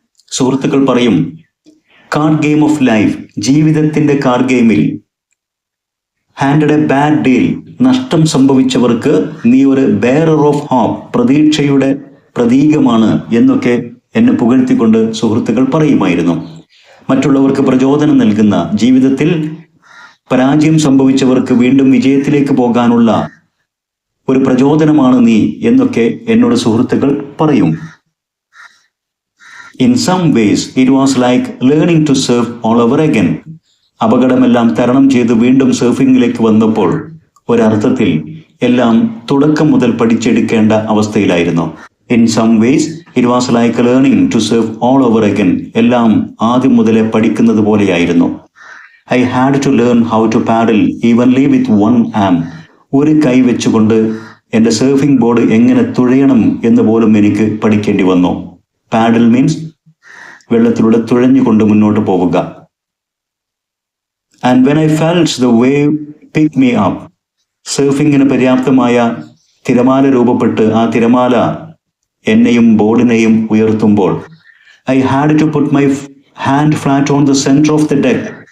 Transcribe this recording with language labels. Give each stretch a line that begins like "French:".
Malayalam: സുഹൃത്തുക്കൾ പറയും,
English: card game of life,
Malayalam: ജീവിതത്തിന്റെ കാർഡ് ഗെയിമിൽ
English: handed a bad deal,
Malayalam: നഷ്ടം സംഭവിച്ചവർക്ക് നീ ഒരു
English: bearer of hope,
Malayalam: പ്രതീക്ഷയുടെ പ്രതീകമാണ് എന്നൊക്കെ എന്നെ പുകഴ്ത്തിക്കൊണ്ട് സുഹൃത്തുക്കൾ പറയുമായിരുന്നു. മറ്റുള്ളവർക്ക് പ്രചോദനം നൽകുന്ന, ജീവിതത്തിൽ പരാജയം സംഭവിച്ചവർക്ക് വീണ്ടും വിജയത്തിലേക്ക് പോകാനുള്ള ഒരു പ്രചോദനമാണ് നീ എന്നൊക്കെ എന്നോട് സുഹൃത്തുക്കൾ പറയും.
English: In some ways, it was like learning to surf all over again.
Malayalam: അപകടമെല്ലാം തരണം ചെയ്ത് വീണ്ടും സർഫിങ്ങിലേക്ക് വന്നപ്പോൾ ഒരർത്ഥത്തിൽ എല്ലാം തുടക്കം മുതൽ പഠിച്ചെടുക്കേണ്ട അവസ്ഥയിലായിരുന്നു.
English: In some ways, it was like learning to surf all over again.
Malayalam: എല്ലാം ആദ്യം മുതലേ പഠിക്കുന്നത് പോലെയായിരുന്നു.
English: I had to learn how to paddle evenly with one arm.
Malayalam: ഒരു കൈ വെച്ചുകൊണ്ട് എൻ്റെ സർഫിംഗ് ബോർഡ് എങ്ങനെ തുഴയണം എന്ന് പോലും എനിക്ക് പഠിക്കേണ്ടി വന്നു. പാഡൽ മീൻസ് വെള്ളത്തിലൂടെ തുഴഞ്ഞുകൊണ്ട് മുന്നോട്ട് പോവുക.
English: And when I felt the wave pick me up.
Malayalam: സർഫിങ്ങിന് പര്യാപ്തമായ തിരമാല രൂപപ്പെട്ട് ആ തിരമാല എന്നെയും ബോർഡിനെയും ഉയർത്തുമ്പോൾ
English: I had to put my hand flat on the centre of the deck.